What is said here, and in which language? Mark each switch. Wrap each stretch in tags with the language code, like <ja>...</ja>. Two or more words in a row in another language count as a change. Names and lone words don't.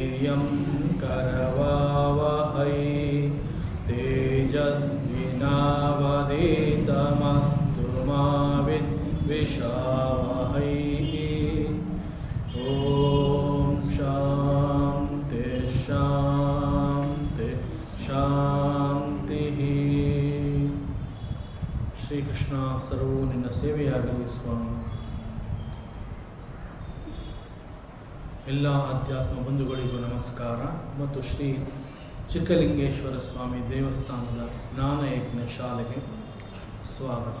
<sa>यं करवावहै तेजस्विनावधीतमस्तु मा विद्विषावहै। ॐ शान्ति शान्ति शान्तिः।</sa> <kn>ಶ್ರೀಕೃಷ್ಣ ಸರ್ವೂ ನಿನ್ನ ಸೇವೆಯಾಗಲಿ ಸ್ವಾಮಿ. ಎಲ್ಲ ಅಧ್ಯಾತ್ಮ ಬಂಧುಗಳಿಗೂ ನಮಸ್ಕಾರ ಮತ್ತು ಶ್ರೀ ಚಿಕ್ಕಲಿಂಗೇಶ್ವರ ಸ್ವಾಮಿ ದೇವಸ್ಥಾನದ ಜ್ಞಾನಯಜ್ಞ ಶಾಲೆಗೆ ಸ್ವಾಗತ.</kn>